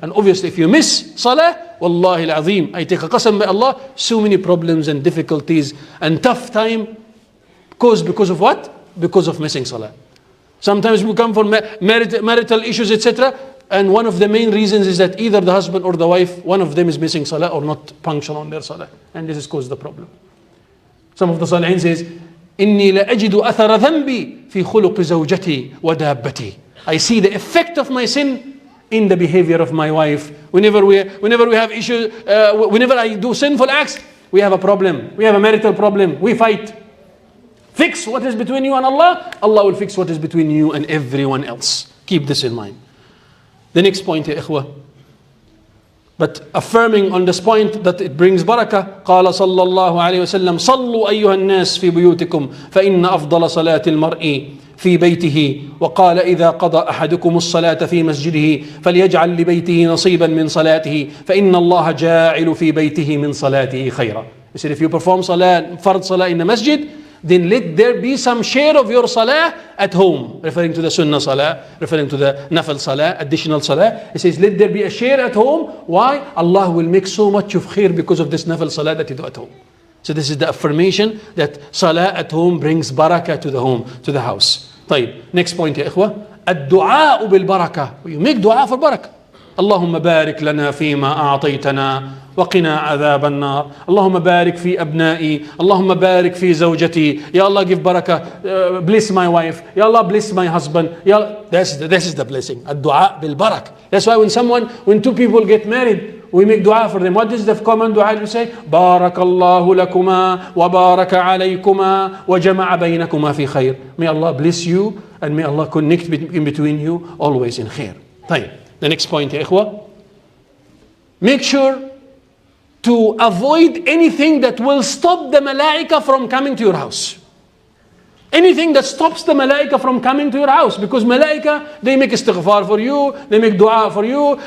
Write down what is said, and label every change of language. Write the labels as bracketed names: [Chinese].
[English] And obviously if you miss salah, wallahi al-azim, I take a qasam by Allah, so many problems and difficulties and tough time because of what? Because of missing salah. Sometimes we come from marital issues, etc. And one of the main reasons is that either the husband or the wife, one of them is missing salah or not punctual on their salah. And this has caused the problem. Some of the salihin says, [Arabic] إِنِّي لَأَجِدُ أَثَرَ ذَنْبِي فِي خُلُقِ زَوْجَتِي وَدَابَّتِي. [English] I see the effect of my sin in the behavior of my wife. Whenever we have issues, whenever I do sinful acts, we have a problem. We have a marital problem. We fight. Fix what is between you and Allah. Allah will fix what is between you and everyone else. Keep this in mind. The next point, ya ikhwah. But affirming on this point that it brings barakah, [Arabic] قال صلى الله عليه وسلم صلوا أيها الناس في بيوتكم فإن أفضل صلاة المرء في بيته وقال إذا قضى أحدكم الصلاة في مسجده فليجعل لبيته نصيبا من صلاته فإن الله جاعل في بيته من صلاته خيرا. [English] He said if you perform salah, fard salah in the masjid, then let there be some share of your salah at home, referring to the sunnah salah, referring to the nafil salah, additional salah. He says let there be a share at home. Why? Allah will make so much of khair because of this nafil salah that you do at home. So this is the affirmation that salah at home brings barakah to the home, to the house. [Arabic] طيب, [English] next point [Arabic] يا إخوة, الدعاء بالبركة. [English] You make dua for barakah. [Arabic] اللهم بارك لنا فيما أعطيتنا وقنا عذاب النار. اللهم بارك في أبنائي. اللهم بارك في زوجتي. [English] Ya Allah, give barakah. Bless my wife. Ya Allah, bless my husband. Ya Allah. This is the blessing. [Arabic] الدعاء بالبركة. [English] That's why when two people get married, we make dua for them. What is the common dua you say? [Arabic] بارك الله لكما وبارك عليكما وجمع بينكما في خير. [English] May Allah bless you and may Allah connect in between you always in khair. [Arabic] طيب. [English] The next point [Arabic] يا إخوة. [English] Make sure to avoid anything that will stop the malaika from coming to your house. Anything that stops the malaika from coming to your house. Because malaika, they make istighfar for you, they make dua for you.